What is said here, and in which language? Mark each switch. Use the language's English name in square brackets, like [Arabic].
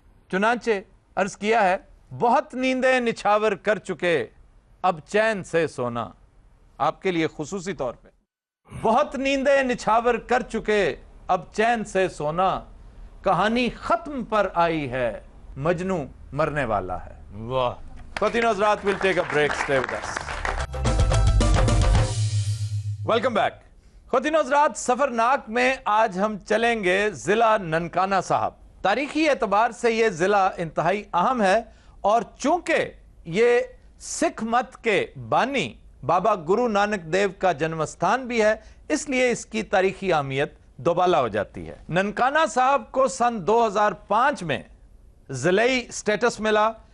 [Urdu] چنانچہ عرض کیا ہے، بہت نیندیں نچھاور کر چکے اب چین سے سونا، آپ کے لیے خصوصی طور پہ، بہت نیندیں نچھاور کر چکے اب چین سے سونا، کہانی ختم پر آئی ہے، مجنوں مرنے والا ہے۔ واہ۔ خواتین و حضرات، [English] we'll take a break, stay with us. Welcome back. [Urdu] خواتین و حضرات، سفرناک میں آج ہم چلیں گے ضلع ننکانہ صاحب۔ تاریخی اعتبار سے یہ ضلع انتہائی اہم ہے، اور چونکہ یہ سکھ مت کے بانی بابا گرو نانک دیو کا جنم استھان بھی ہے، اس لیے اس کی تاریخی اہمیت دوبالا ہو جاتی ہے۔ ننکانہ صاحب کو سن 2005 میں ضلعی سٹیٹس ملا،